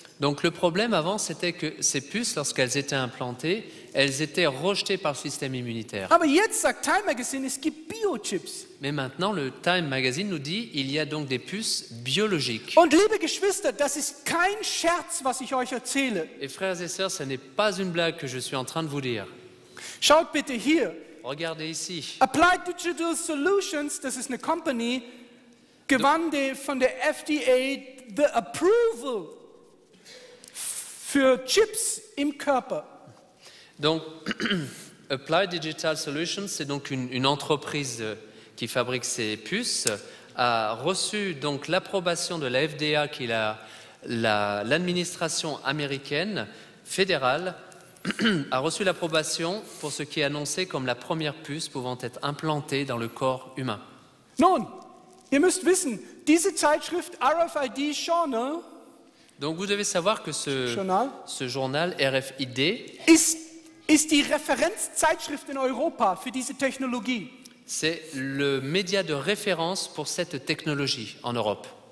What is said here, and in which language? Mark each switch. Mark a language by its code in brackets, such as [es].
[fr] donc le problème avant, c'était que ces puces, lorsqu'elles étaient implantées, elles étaient rejetées par le système immunitaire. [de] Aber jetzt sagt Time Magazine, es gibt Biochips. [fr] Mais maintenant, le Time Magazine nous dit il y a donc des puces biologiques. [de] Und liebe Geschwister, das ist kein Scherz, was ich euch erzähle. [fr] Et frères et sœurs, ce n'est pas une blague que je suis en train de vous dire. [de] Schaut bitte hier. [fr] Regardez ici. [de] Applied Digital Solutions, das ist eine Company, gewann von der FDA [en] the approval [de] für Chips im Körper. [fr] Donc, Applied Digital Solutions, c'est donc une entreprise qui fabrique ces puces, a reçu donc l'approbation de la FDA, qui est l'administration américaine fédérale, a reçu l'approbation pour ce qui est annoncé comme la première puce pouvant être implantée dans le corps humain. [de] Nun, ihr müsst wissen, diese Zeitschrift RFID Journal [fr] Donc vous devez savoir que ce journal RFID [de] ist die Referenzzeitschrift in Europa für diese Technologie. [fr] c'est le média de référence pour cette technologie en Europe.